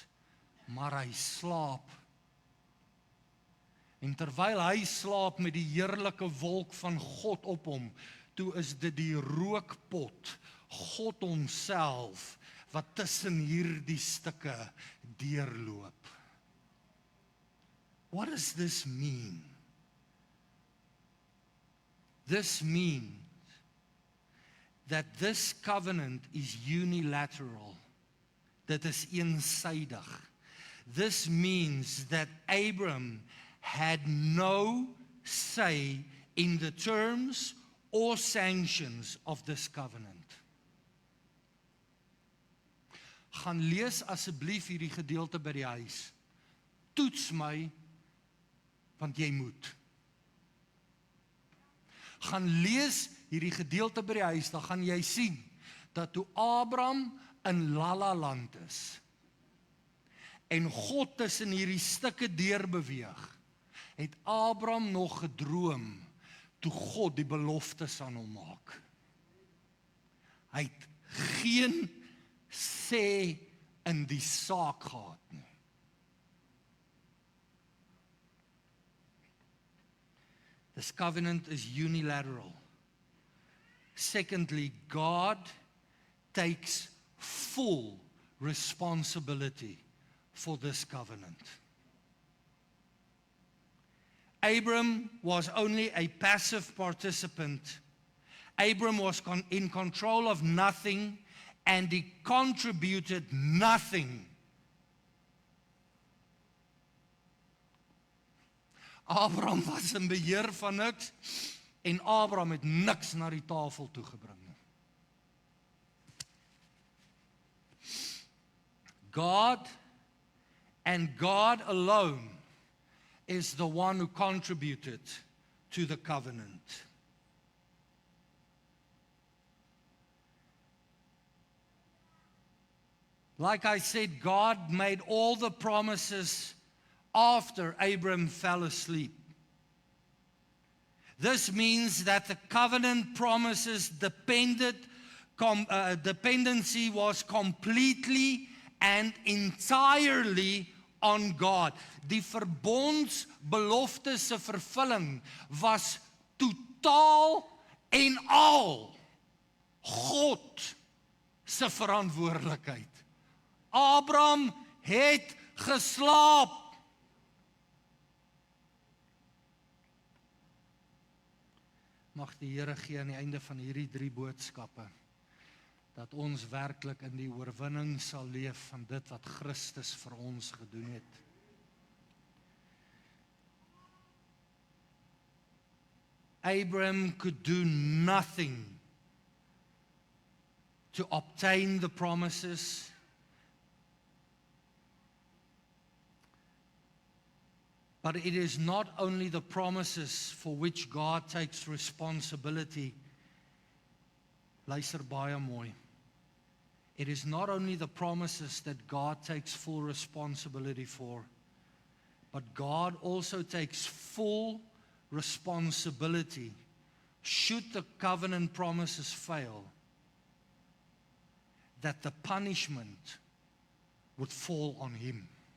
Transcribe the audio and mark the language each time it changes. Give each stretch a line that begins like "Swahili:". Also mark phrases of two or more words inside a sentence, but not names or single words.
Afrikaans: Maar hy slaap. En terwyl hy slaap met die heerlike wolk van God op hom, toe is dit die rookpot, God homself, wat tussen hierdie stukke deurloop.
English: What does this mean? This means that this covenant is unilateral.
Afrikaans: Dit is eensaidig.
English: This means that Abram had no say in the terms or sanctions of this covenant.
Afrikaans: Gaan lees asseblief hierdie gedeelte by die huis. Toets my, want jy moet. Gaan lees hierdie gedeelte by die huis, dan gaan jy sien, dat toe Abraham in Lala-land is, en God tussen hierdie stukke deurbeweeg, het Abraham nog gedroom, toe God die beloftes aan hom maak. Hy het geen sê in die saak gehad nie.
English: This covenant is unilateral. Secondly, God takes full responsibility for this covenant. Abram was only a passive participant. Abram was in control of nothing, and he contributed nothing.
Afrikaans: Abraham was in beheer van niks, en Abraham het niks na die tafel toegebring nie.
English: God and God alone is the one who contributed to the covenant. Like I said, God made all the promises after Abram fell asleep. This means that the covenant promises dependency was completely and entirely on God.
Afrikaans: Die verbondsbelofte se vervulling was totaal en al God se verantwoordelikheid. Abraham het geslaap. Mag die Here gee aan die einde van hierdie 3 boodskappe, dat ons werklik in die oorwinning sal leef van dit wat Christus vir ons gedoen het.
English: Abraham could do nothing to obtain the promises. But it is not only the promises for which God takes responsibility.
Afrikaans: Luister baie mooi.
English: It is not only the promises that God takes full responsibility for, but God also takes full responsibility should the covenant promises fail, that the punishment would fall on him.